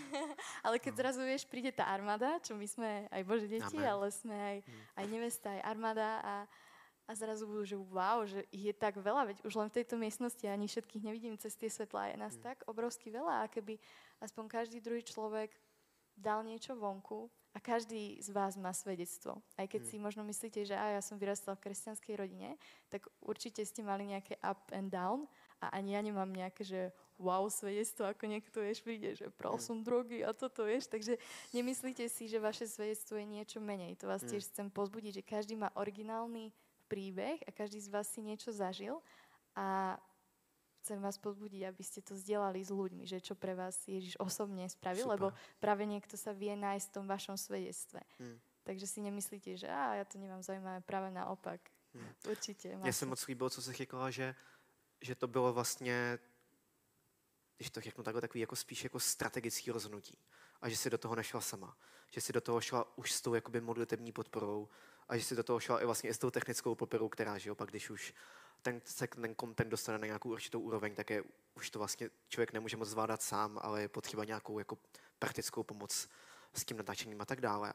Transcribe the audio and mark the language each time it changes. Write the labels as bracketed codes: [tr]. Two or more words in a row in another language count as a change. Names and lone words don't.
[sk] Ale keď zrazu vieš, príde tá armáda, čo my sme aj Boží deti, ale sme aj nevesta, aj armáda a zrazu budú, že wow, že ich je tak veľa, veď už len v tejto miestnosti ani všetkých nevidím cez tie svetlá, je nás tak obrovsky veľa a keby aspoň každý druhý človek dal niečo vonku a každý z vás má svedectvo. Aj keď si možno myslíte, že ja som vyrastala v kresťanskej rodine, tak určite ste mali nejaké [en] up and down [sk] a ani ja nemám nejaké, že wow svedectvo, ako niekto príde, že pral som drogy a toto takže nemyslíte si, že vaše svedectvo je niečo menej. To vás tiež chcem pozbudiť, že každý má originálny príbeh a každý z vás si niečo zažil a chcem vás pozbudiť, aby ste to zdieľali s ľuďmi, že čo pre vás Ježiš osobne spravil, lebo práve niekto sa vie nájsť v tom vašom svedectve. Takže si nemyslíte, že ja to nemám zaujímavé, práve naopak. Určite. [cs] Mně se moc líbilo, co jsi řekla, že to bylo vlastně, když to řeknu takhle, takový jako spíš jako strategický rozhodnutí. A že si do toho nešla sama. Že si do toho šla už s tou jakoby modlitební podporou a že si do toho šla i vlastně i s tou technickou podporou, která, že jo, pak když už ten content dostane na nějakou určitou úroveň, tak už to vlastně člověk nemůže moc zvládat sám, ale je potřeba nějakou jako praktickou pomoc s tím natáčením a tak dále.